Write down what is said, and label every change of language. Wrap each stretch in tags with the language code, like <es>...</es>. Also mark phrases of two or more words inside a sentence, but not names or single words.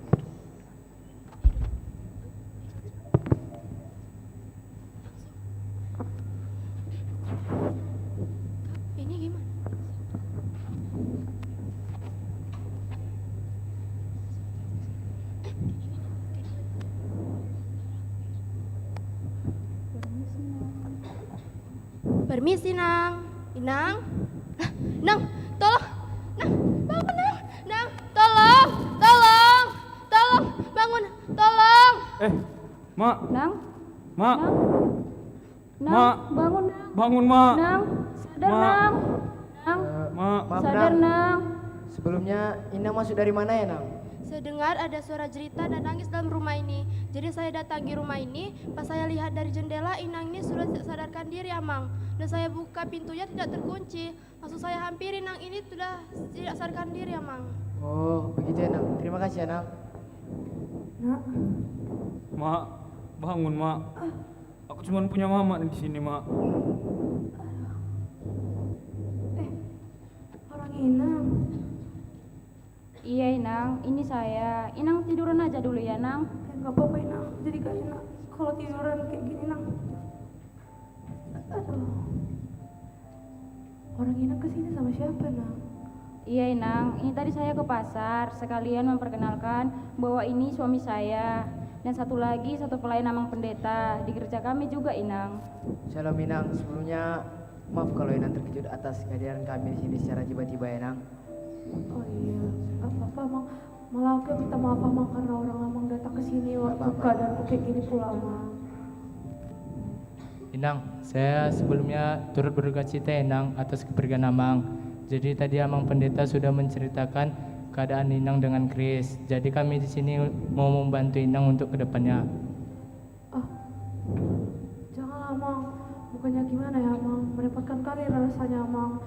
<id>Ini gimana? Permisi Nang. Inang. Nang, tolong. Nang, bangun Nang. Nang, tolong. Tolong. Tolong, bangun. Tolong. Mak. Nang. Mak. Nang, Mak. bangun Nang. Bangun, Mak. Nang, sadar Mak. Nang. Nang, Mak. sadar Nang. Sebelumnya Inang masuk dari mana ya Nang? Saya dengar ada suara cerita dan nangis dalam rumah ini. Jadi saya datangi rumah ini. Pas saya lihat dari jendela, Inang ini sudah tidak sadarkan diri, Amang. Dan saya buka pintunya tidak terkunci. Maksud saya hampiri Inang ini sudah tidak sadarkan diri, Amang. Oh, begitu ya Nang. Terima kasih ya Nang. Nak, Mak, bangun, Mak. Aku cuma punya mama di sini, Mak. orang Inang. Iya Inang, ini saya. Inang tiduran aja dulu ya Nang. Nggak apa-apa Inang, jadi gak enak kalau tiduran kayak gini Nang. Aduh. Orang Inang kesini sama siapa Nang? Iya Inang, ini tadi saya ke pasar sekalian memperkenalkan bahwa ini suami saya dan satu lagi satu pelayan Amang Pendeta di gereja kami juga Inang. Shalom Inang, sebelumnya maaf kalau Inang terkejut atas kehadiran kami di sini secara tiba-tiba Inang. Oh iya, apa-apa Amang. Malah aku minta maaf Amang karena orang Amang datang ke sini waktu keadaanku kayak gini pula Amang. Inang, saya sebelumnya turut berduka cita Inang atas kepergian Amang. Jadi tadi Amang Pendeta sudah menceritakan keadaan Inang dengan Chris. Jadi kami di sini mau membantu Inang untuk kedepannya. Jangan Amang, bukannya gimana ya Amang, merepotkan kali rasanya Amang.</id>